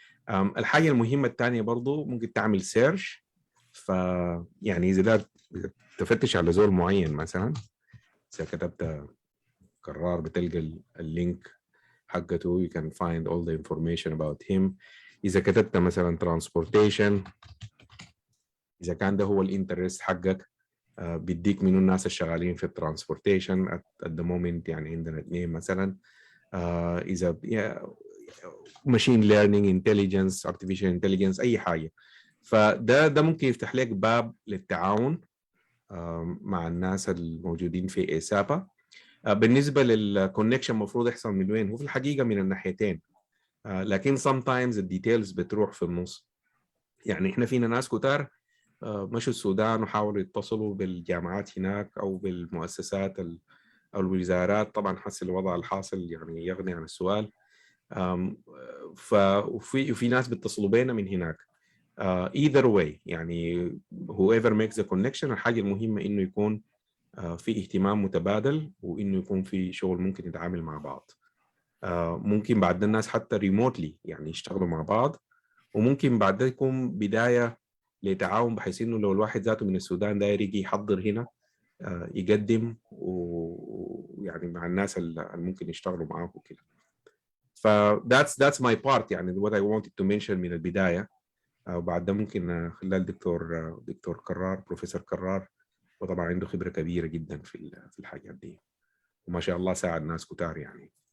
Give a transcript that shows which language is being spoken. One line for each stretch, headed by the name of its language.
Arabic: الحاجة المهمة الثانية برضو ممكن تعمل سيرش. يعني إذا تفتش على زول معين، مثلا إذا كتبت قرار بتلقى اللينك حقته،
English: you can find all the information about him.
Arabic: إذا كتبت مثلا transportation، إذا كان ده هو الانترست حقك، بيديك منو الناس الشغالين في الترانسبورتيشن
English: at the moment.
Arabic: يعني عندنا 2 مثلا. إذا machine learning, intelligence, artificial intelligence، أي حاجة. فده ممكن يفتح لك باب للتعاون مع الناس الموجودين في إيسابا. بالنسبة للكونكشن المفروض يحصل من وين؟ هو في الحقيقة من الناحيتين، لكن sometimes الديتيلز بتروح في النص. يعني إحنا فينا ناس كتار مشوا السودان وحاولوا يتصلوا بالجامعات هناك أو بالمؤسسات أو الوزارات. طبعا حسب الوضع الحاصل يعني يغني عن السؤال. وفي ناس بيتصلوا بينا من هناك.
English: either way
Arabic: يعني
English: whoever makes the connection،
Arabic: الحاجة المهمة إنه يكون في اهتمام متبادل، وإنه يكون في شغل ممكن يتعامل مع بعض. ممكن بعد الناس حتى ريموتلي يعني يشتغلوا مع بعض، وممكن بعد ده يكون بداية لتعاون، بحيث إنه لو الواحد ذاته من السودان داير يجي يحضر هنا يقدم ويعني مع الناس اللي ممكن يشتغلوا معاه وكده.
English: ف that's my part يعني what I wanted to mention
Arabic: من البداية. وبعد ده ممكن خلال دكتور كرار، بروفيسور كرار، وطبعا عنده خبرة كبيرة جدا في الحاجات دي، وما شاء الله ساعد ناس كتار يعني.